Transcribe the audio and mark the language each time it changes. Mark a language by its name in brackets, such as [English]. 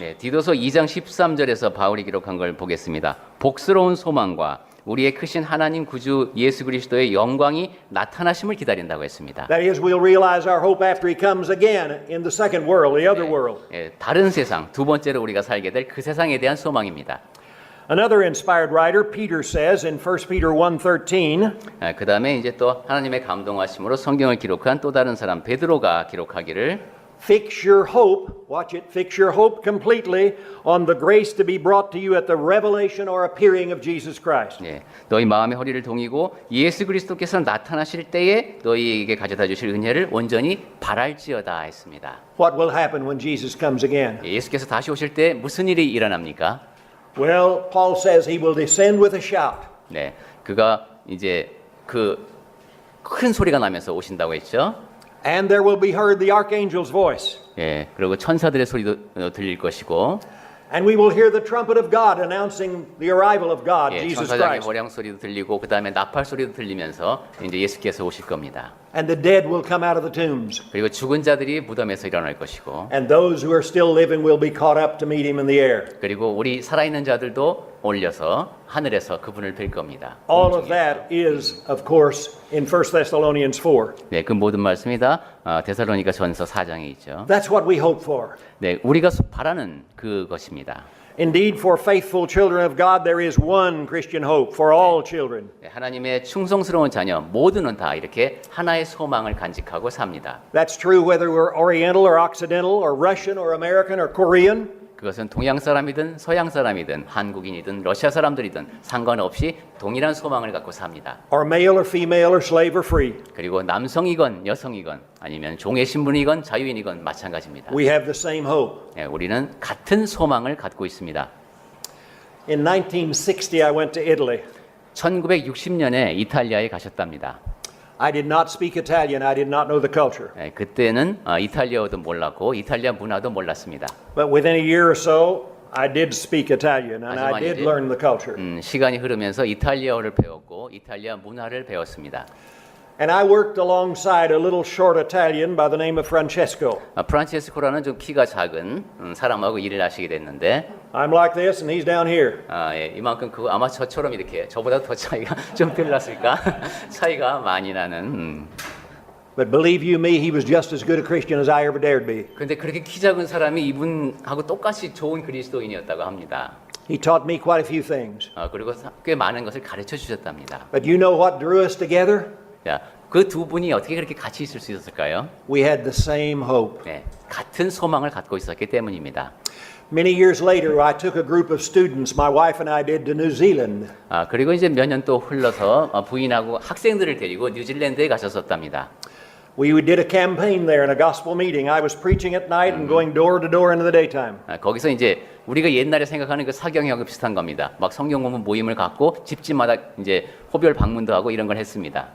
[Korean] 네, 디도서 2장 13절에서 바울이 기록한 걸 보겠습니다. 복스러운 소망과 우리의 크신 하나님 구주 예수 그리스도의 영광이 나타나심을 기다린다고 했습니다. [English] That is, we'll realize our hope after He comes again in the second world, the other world. [Korean] 예, 다른 세상, 두 번째로 우리가 살게 될 그 세상에 대한 소망입니다. [English] Another inspired writer, Peter, says in 1 Peter 1:13, [Korean] 그 다음에 이제 또 하나님의 감동하심으로 성경을 기록한 또 다른 사람 베드로가 기록하기를 [English] Fix your hope, watch it, fix your hope completely on the grace to be brought to you at the revelation or appearing of Jesus Christ. [Korean] 예, 너희 마음의 허리를 동이고 예수 그리스도께서 나타나실 때에 너희에게 가져다 주실 은혜를 온전히 바랄지어다 했습니다. [English] What will happen when Jesus comes again? [Korean] 예수께서 다시 오실 때 무슨 일이 일어납니까? [English] Well, Paul says he will descend with a shout. [Korean] 네, 그가 이제 그 큰 소리가 나면서 오신다고 했죠. [English] And there will be heard the archangel's voice. [Korean] 예, 그리고 천사들의 소리도 들릴 것이고, [English] And we will hear the trumpet of God announcing the arrival of God, [Korean] 예, [English] Jesus [Korean] 천사장의 [English] Christ. [Korean] 호령 소리도 들리고, 그 다음에 나팔 소리도 들리면서 이제 예수께서 오실 겁니다. [English] And the dead will come out of the tombs. [Korean] 그리고 죽은 자들이 무덤에서 일어날 것이고, [English] And those who are still living will be caught up to meet him in the air. [Korean] 그리고 우리 살아있는 자들도 올려서 하늘에서 그분을 뵐 겁니다. [English] All of that is, of course, in 1 Thessalonians 4. [Korean] 네, 그 모든 말씀이 다 데살로니가 전서 4장에 있죠. [English] That's what we hope for. [Korean] 네, 우리가 바라는 그것입니다. [English] Indeed, for faithful children of God, there is one Christian hope for all children. [Korean] 네, 하나님의 충성스러운 자녀 모두는 다 이렇게 하나의 소망을 간직하고 삽니다. [English] That's true whether we're Oriental or Occidental or Russian or American or Korean. [Korean] 그것은 동양 사람이든 서양 사람이든 한국인이든 러시아 사람들이든 상관없이 동일한 소망을 갖고 삽니다. [English] Or male or female or slave or free. [Korean] 그리고 남성이건 여성이건 아니면 종의 신분이건 자유인이건 마찬가지입니다. [English] We have the same hope. [Korean] 네, 우리는 같은 소망을 갖고 있습니다. [English] In 1960, I went to Italy. [Korean] 1960년에 이탈리아에 가셨답니다. [English] I did not speak Italian. I did not know the culture. [Korean] 예, 그때는 이탈리아어도 몰랐고 이탈리아 문화도 몰랐습니다. [English] But within a year or so, I did speak Italian and I [Korean] 하지만 [English] did [Korean] 이제, [English] learn the culture. [Korean] 시간이 흐르면서 이탈리아어를 배웠고 이탈리아 문화를 배웠습니다. [English] And I worked alongside a little short Italian by the name of Francesco. [Korean] 프란체스코라는 좀 키가 작은 사람하고 일을 하시게 됐는데 [English] I'm like this and he's down here. [Korean] 예, 이만큼 아마 저처럼 이렇게 저보다 더 차이가 좀 덜 났을까? 차이가 많이 나는. [English] But believe you me, he was just as good a Christian as I ever dared be. [Korean] 근데 그렇게 키 작은 사람이 이분하고 똑같이 좋은 그리스도인이었다고 합니다. [English] He taught me quite a few things. [Korean] 그리고 꽤 많은 것을 가르쳐 주셨답니다. [English] But you know what drew us together? [Korean] 자, 그 두 분이 어떻게 그렇게 같이 있을 수 있었을까요? [English] We had the same hope. [Korean] 네, 같은 소망을 갖고 있었기 때문입니다. [English] Many years later, I took a group of students, my wife and I did, to New Zealand. [Korean] 그리고 이제 몇 년 또 흘러서 부인하고 학생들을 데리고 뉴질랜드에 가셨었답니다. [English] We did a campaign there in a gospel meeting. I was preaching at night and going door to door into the daytime. [Korean] 거기서 이제 우리가 옛날에 생각하는 그 사경하고 비슷한 겁니다. 막 성경 공부 모임을 갖고 집집마다 이제 호별 방문도 하고 이런 걸 했습니다.